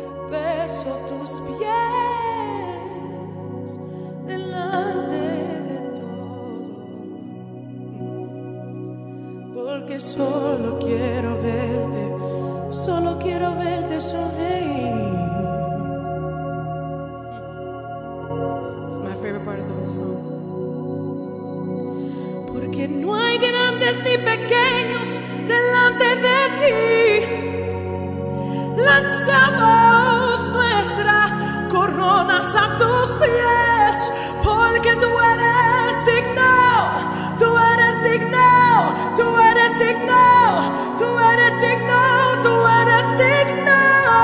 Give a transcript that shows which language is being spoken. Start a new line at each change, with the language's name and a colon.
Spanish: Beso tus pies delante de todo. Porque solo quiero verte sonreír.
English: It's my favorite part of the whole song.
Spanish: Porque no hay grandes ni pequeños delante de ti. Lanzamos nuestra coronas a tus pies, porque tú eres digno, tú eres digno, tú eres digno, tú eres digno, tú eres digno.